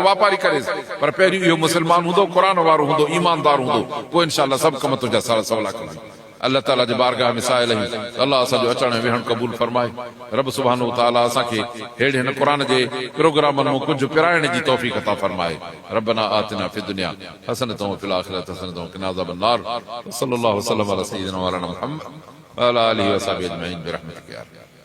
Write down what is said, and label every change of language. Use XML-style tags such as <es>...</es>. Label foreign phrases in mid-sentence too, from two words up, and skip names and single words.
<sd>वापारी करे पर पहिरियों इहो मुस्लमान हूंदो क़ुर वारो हूंदो ईमानदार हूंदो पोइ इंशाअल्लाह सभु कम तुंहिंजा सवला कंदा अल्लाह ताला जे बारगाह में साइल आहियूं अल्लाह असांजो अचण वेहण क़बूल फरमाए रब सुभानो तआला असांखे हेड़े हिन क़ुर जे प्रोग्रामनि में कुझु पिराइण जी तौफ़ीक़ अता फरमाए</sd> <ar>ربنا آتنا في الدنيا حسنة وفي الآخرة حسنة وقنا عذاب النار صلى الله عليه وسلم على سيدنا مولانا محمد وعلى آله وصحبه أجمعين برحمتك يا</ar>